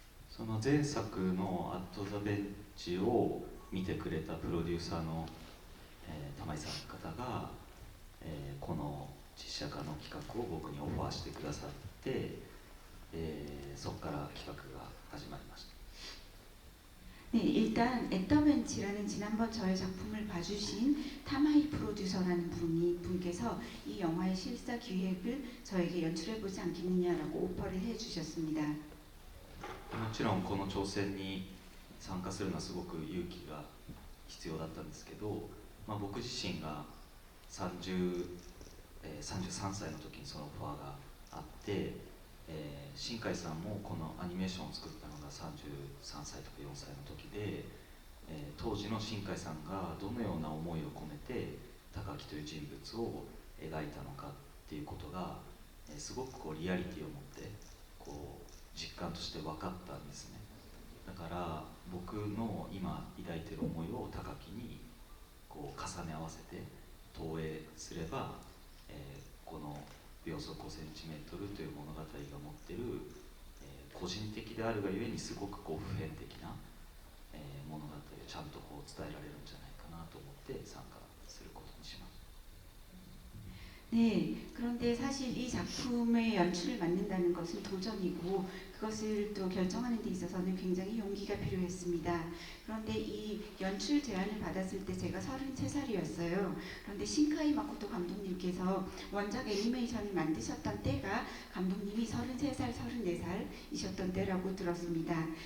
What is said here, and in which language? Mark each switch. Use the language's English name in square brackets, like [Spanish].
[Japanese] その前作の「アット・ザ・ベンチ」を見てくれたプロデューサーの、玉井さん方が、この実写化の企画を僕にオファーしてくださって、そこから企画が始まりました。 [Korean] 네, 일단 애터벤치라는 지난번 저의 작품을 봐주신 타마이 프로듀서라는 분께서 이 영화의 실사 기획을 저에게 연출해보지 않겠느냐라고 오퍼를 해주셨습니다. [Japanese] もちろんこの挑戦に参加するのはすごく勇気が必要だったんですけど、僕自身が30 33歳の時にそのオファーがあって、新海さんもこのアニメーションを作ったのが33歳とか4歳の時で、当時の新海さんがどのような思いを込めて高木という人物を描いたのかっていうことが、すごくこうリアリティを持ってこう実感として分かったんですね。だから僕の今抱いてる思いを高木にこう重ね合わせて投影すれば、この秒速 5cm という物語が持ってる、個人的であるがゆえにすごくこう普遍的な、物語をちゃんとこう伝えられるんじゃないかなと思って参加することにしました。 [Korean] 네, 그런데 사실 이 작품의 연출을 맡는다는 것은 도전이고 그것을 또 결정하는 데 있어서는 굉장히 용기가 필요했습니다. 그런데 이 연출 제안을 받았을 때 제가 33살이었어요. 그런데 신카이 마코토 감독님께서 원작 애니메이션을 만드셨던 때가 감독님이 33살, 34살이셨던 때라고 들었습니다.